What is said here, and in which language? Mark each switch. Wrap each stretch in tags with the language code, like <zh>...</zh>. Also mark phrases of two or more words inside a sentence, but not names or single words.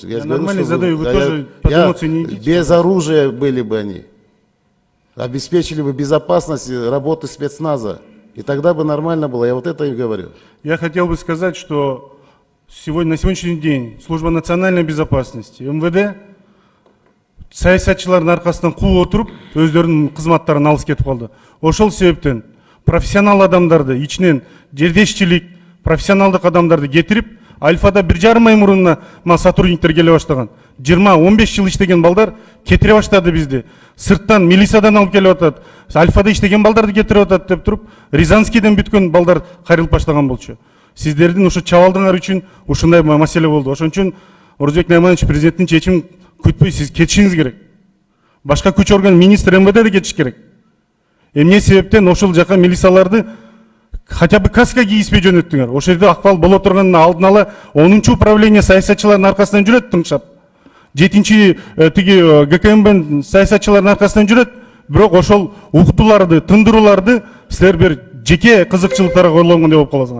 <ru>Я нормально задаю, вы тоже под эмоции не идите. Без оружия были бы они. Обеспечили бы безопасность работы спецназа. И тогда бы нормально было. Я вот это и говорю. Я хотел бы сказать, что на сегодняшний день Служба национальной безопасности, МВД,</ru> <ky>саясатчылардын аркасынан кууп отуруп, өздөрүнүн кызматтарын алып кетип калды. Ошол себептен профессионал адамдарды, ичинен жердешчилик, профессионалдык адамдарды кетирип, Альфада 1,5 ай мурунна сотрудниктер келе баштаган. 20-15 жыл иштеген балдар кетире баштады бизди. Сырттан, милициядан алып келип атат. Альфада иштеген балдарды кетирип атат деп туруп, Рязанскийден бүткөн балдар кайрылып баштаган болчу. Сиздердин ушу чабалдыңар үчүн ушундай маселе болду. Ошон үчүн Орузбек Найманович президенттин чечимин күтпөй сиз кетишиңиз керек. Башка күч орган министр МВД да кетиш керек. Эмне себептен ошол жака милицияларды</ky> <ru>хотя бы</ru> <ky>каска кийиспей жөнөттүңөр. Ошол жерде акбал боло турганын алдын ала 10-чу управление саясатчылардын аркасынан жүрөт тыңшап. 7-чи тиги ГКМБ саясатчылардын аркасынан жүрөт. Бирок ошол уктуларды, тындырууларды силер бир жеке кызыкчылыктарга коюлган деп болуп каласыңар.</ky>